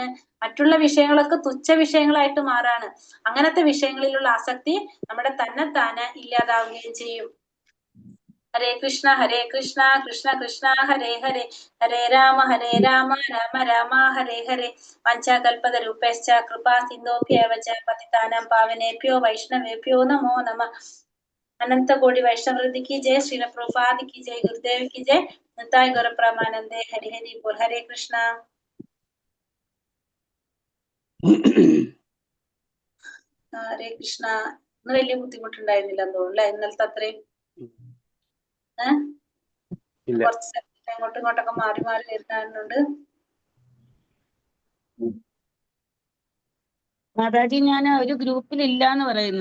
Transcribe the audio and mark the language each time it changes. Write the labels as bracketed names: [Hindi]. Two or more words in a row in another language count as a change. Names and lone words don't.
[Malayalam] മറ്റുള്ള വിഷയങ്ങളൊക്കെ തുച്ഛ വിഷയങ്ങളായിട്ട് മാറാണ്. അങ്ങനത്തെ വിഷയങ്ങളിലുള്ള ആസക്തി നമ്മുടെ തന്നെത്താനെ ഇല്ലാതാവുകയും ചെയ്യും. [Sanskrit] ഹരേ കൃഷ്ണ കൃഷ്ണ കൃഷ്ണ ഹരേ ഹരേ, ഹരേ രാമ രാമ രാമ ഹരേ ഹരേ. പഞ്ചകൽപതരൂപേശ്ച കൃപാ സിന്ധോഭ്യേവ ച പതിതാനാം പാവനേഭ്യോ വൈഷ്ണവേഭ്യോ നമോ നമഃ. [Hindi] अनंत कोटि वैष्णव वृंद की जय, श्रील प्रभुपाद की जय, गुरुदेव की जय, निताय गौर प्रमानंदे। हरि हरि बोल। हरे कृष्ण. [Sanskrit] ഹരേ കൃഷ്ണ. [Malayalam] ഇന്ന് വലിയ ബുദ്ധിമുട്ടുണ്ടായിരുന്നില്ലെന്ന് തോന്നുന്നു അല്ലെ? ഇന്നലത്തെ അത്രയും കുറച്ച് അങ്ങോട്ടും ഇങ്ങോട്ടൊക്കെ മാറി മാറി വരുന്നുണ്ട്. മാതാജി, ഞാൻ ഒരു ഗ്രൂപ്പിൽ ഇല്ലാന്ന് പറയുന്നു.